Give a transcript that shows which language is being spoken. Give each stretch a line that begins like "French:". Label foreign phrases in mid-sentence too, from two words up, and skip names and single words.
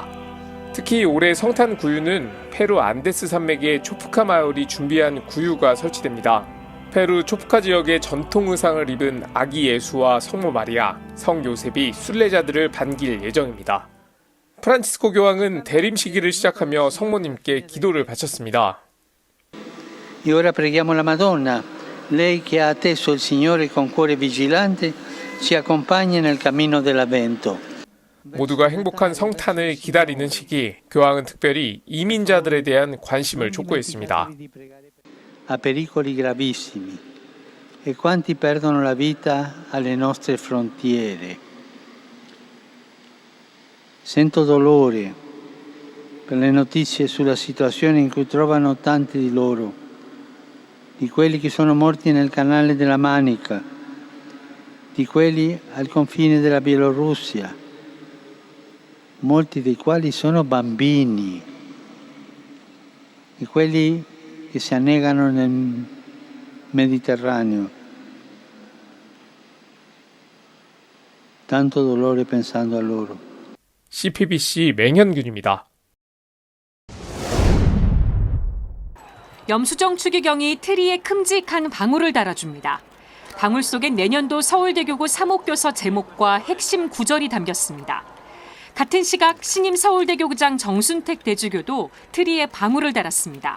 Korean: 특히 올해 성탄 구유는 페루 안데스 산맥의 초프카 마을이 준비한 구유가 설치됩니다. 페루 초프카 지역의 전통 의상을 입은 아기 예수와 성모 마리아, 성 요셉이 순례자들을 반길 예정입니다. 프란치스코 교황은 대림 시기를 시작하며 성모님께 기도를 바쳤습니다.
Italian: E ora preghiamo la Madonna. Lei che ha atteso il Signore con cuore vigilante ci accompagna nel cammino dell'Avvento. 모두가 행복한 성탄을 기다리는 시기, 교황은 특별히 이민자들에 대한 관심을 촉구했습니다. A pericoli gravissimi e quanti perdono la vita alle nostre frontiere. Sento dolore per le notizie sulla situazione in cui trovano tanti di loro, di quelli che sono morti nel canale della Manica, di quelli al confine della Bielorussia, molti dei quali sono bambini, di quelli che si annegano nel Mediterraneo. Tanto dolore pensando a loro.
Korean: CPBC 맹현균입니다. 염수정 추기경이 트리에 큼직한 방울을 달아줍니다. 방울 속엔 내년도 서울대교구 사목교서 제목과 핵심 구절이 담겼습니다. 같은 시각 신임 서울대교구장 정순택 대주교도 트리에 방울을 달았습니다.